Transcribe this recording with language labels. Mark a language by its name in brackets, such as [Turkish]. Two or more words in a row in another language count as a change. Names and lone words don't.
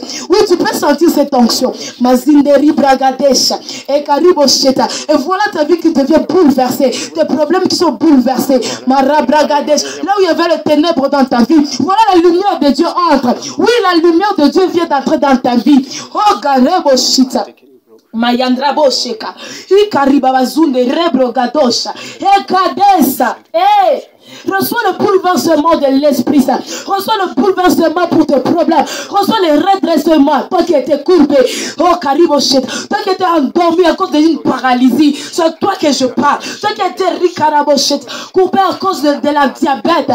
[French] Oui, tu peux sentir cette onction. Mazinderi bragadesha et karibosheta. Et voilà ta vie qui devient bouleversée, tes problèmes qui sont bouleversés. Marabragadesh. Là où il y avait les ténèbres dans ta vie, voilà la lumière de Dieu entre. Oui, la lumière de Dieu vient d'entrer dans ta vie. Oh, Garebo Shita. Mayandra bosheka. Ikariba bazunde rebro gadosha. Ekadesa. Hey! Reçois le bouleversement de l'Esprit Saint. Reçois le bouleversement pour tes problèmes. Reçois le redressement. Toi qui étais courbé. Oh, Kariboshet. Toi qui étais endormi à cause d'une paralysie. C'est toi que je parle. Toi qui étais Rikaraboshet. Courbé à cause de la diabète.